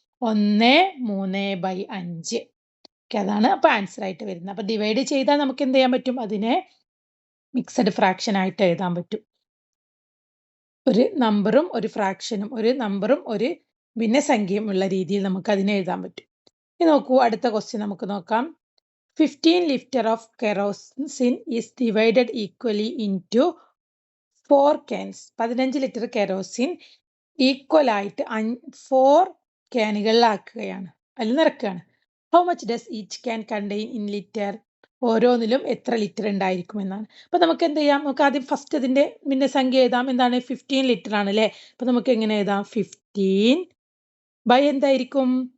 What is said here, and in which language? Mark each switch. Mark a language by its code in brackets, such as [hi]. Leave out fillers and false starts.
[ml] 1/3/5. അതാണ് അപ്പൊ ആൻസർ ആയിട്ട് വരുന്നത്. അപ്പൊ ഡിവൈഡ് ചെയ്താൽ നമുക്ക് എന്ത് ചെയ്യാൻ പറ്റും? അതിനെ മിക്സഡ് ഫ്രാക്ഷൻ ആയിട്ട് എഴുതാൻ പറ്റും. ഒരു നമ്പറും ഒരു ഫ്രാക്ഷനും, ഒരു നമ്പറും ഒരു ഭിന്നസംഖ്യയും ഉള്ള രീതിയിൽ നമുക്ക് അതിനെ എഴുതാൻ പറ്റും. ഇനി നോക്കൂ, അടുത്ത ക്വസ്റ്റ്യൻ നമുക്ക് നോക്കാം. [en] 15 liter of kerosene is divided equally into 4 cans. [ml] 15 litre kerosene equal ആയിട്ട് 4 ക്യാനുകളിലാക്കുകയാണ്, അതിൽ നിറക്കുകയാണ്. [en] How much does each can contain in litre? [ml] ഓരോന്നിലും എത്ര ലിറ്റർ ഉണ്ടായിരിക്കും എന്നാണ്. അപ്പൊ നമുക്ക് എന്ത് ചെയ്യാം? നമുക്ക് ആദ്യം ഫസ്റ്റ് ഇതിന്റെ ഭിന്നസംഖ്യ എഴുതാം. എന്താണ്? 15 ലിറ്റർ ആണ് അല്ലെ. അപ്പൊ നമുക്ക് എങ്ങനെ എഴുതാം? 15 ബൈ എന്തായിരിക്കും?